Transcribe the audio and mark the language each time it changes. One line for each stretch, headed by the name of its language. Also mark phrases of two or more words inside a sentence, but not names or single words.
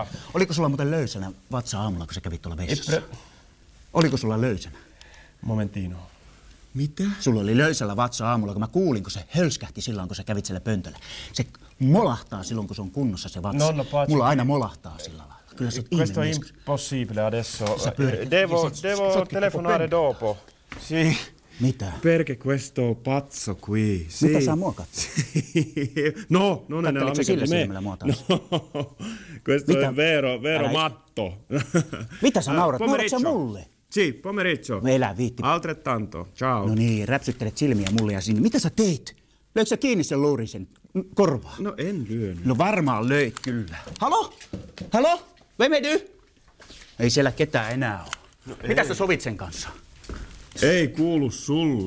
Finnish: Oliko sulla muuten löysänä vatsa aamulla, kun sä kävit tuolla vessassa? Oliko sulla löysänä? Momentino. Mitä? Sulla oli löysällä vatsa aamulla, kun mä kuulin, kun se hölskähti silloin, kun sä kävit siellä pöntöllä. Se molahtaa silloin, kun se on kunnossa se vatsa. Mulla aina molahtaa sillä lailla. Kyllä se
Italian: Questo è impossibile adesso. Devo telefonare dopo. Sì.
Finnish: Mitä?
Italian: Perché questo pazzo qui.
Finnish: Mitä sä mua katsot? No, katteliko sä sillä silmällä mua taas?
Italian: No, questo è vero matto.
Finnish: Mitä sä naurat? Nauratko sä mulle?
Italian: Si, pomeriggio.
Finnish: No elä viitti.
Italian: Altrettanto, ciao.
Finnish: No niin, räpsyttelet silmiä mulle ja sinne. Mitä sä teit? Löikö sä kiinni sen luurisen korvaa? No en lyönyt. No varmaan löit kyllä. Halo? Halo? Vemedy? Ei siellä ketään enää ole. No mitä sä sovit sen kanssa? Ei kuulu sulle.